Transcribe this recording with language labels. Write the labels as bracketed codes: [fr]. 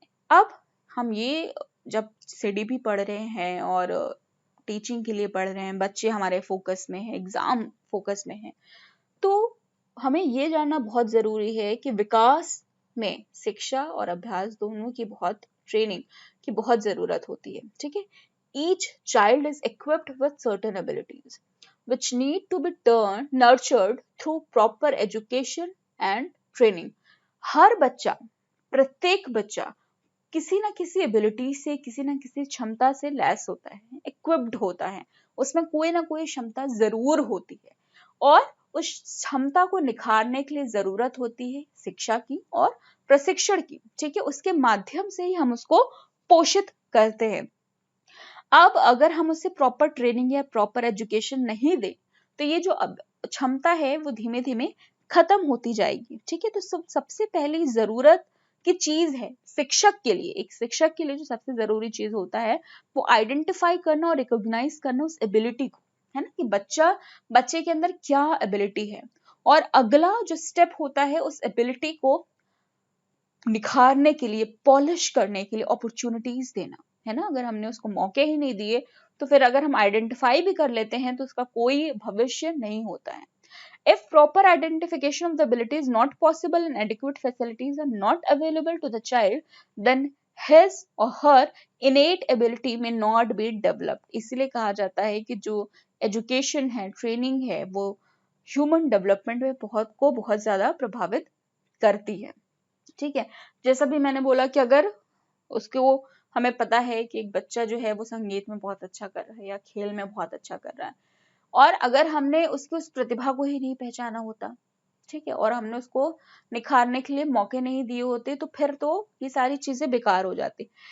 [hi] अब हम ये जब सीडीपी पढ़ रहे हैं और टीचिंग के लिए पढ़ रहे हैं, बच्चे हमारे फोकस में है, एग्जाम फोकस में है, तो हमें ये जानना बहुत जरूरी है कि विकास में शिक्षा और अभ्यास दोनों की बहुत ट्रेनिंग की बहुत जरूरत होती है। ठीक है, [en] Each child is equipped with certain abilities which need to be nurtured through proper education and training। [hi] हर बच्चा, प्रत्येक बच्चा किसी ना किसी एबिलिटी से, किसी ना किसी क्षमता से लैस होता है, इक्विप्ड होता है, उसमें कोई ना कोई क्षमता जरूर होती है और उस क्षमता को निखारने के लिए जरूरत होती है शिक्षा की और प्रशिक्षण की। ठीक है, उसके माध्यम से ही हम उसको पोषित करते हैं। अब अगर हम उसे प्रॉपर ट्रेनिंग या प्रॉपर एजुकेशन नहीं दे तो ये जो क्षमता है वो धीमे धीमे खत्म होती जाएगी। ठीक है, तो सबसे पहली जरूरत की चीज है शिक्षक के लिए, एक शिक्षक के लिए जो सबसे जरूरी चीज होता है वो आइडेंटिफाई करना और रिकॉग्नाइज करना उस एबिलिटी को, है ना, कि बच्चे के अंदर क्या एबिलिटी है, और अगला जो स्टेप होता है उस एबिलिटी को निखारने के लिए, पॉलिश करने के लिए अपॉर्चुनिटीज देना, है ना। अगर हमने उसको मौके ही नहीं दिए तो फिर अगर हम आइडेंटिफाई भी कर लेते हैं तो उसका कोई भविष्य नहीं होता है। [en] If proper identification of the ability is not possible and adequate facilities are not available to the child, then his or her innate ability may not be developed। [hi] इसलिए कहा जाता है कि जो एजुकेशन है, ट्रेनिंग है, वो ह्यूमन डेवलपमेंट में बहुत ज्यादा प्रभावित करती है। ठीक है, जैसा भी मैंने बोला कि अगर उसको हमें पता है कि एक बच्चा जो है वो संगीत में बहुत अच्छा कर रहा है या खेल में बहुत अच्छा कर रहा है, और अगर हमने उसकी उस प्रतिभा को ही नहीं पहचाना होता, ठीक है, और हमने उसको निखारने के लिए मौके नहीं दिए होते, तो फिर तो ये सारी चीजें बेकार हो जाती।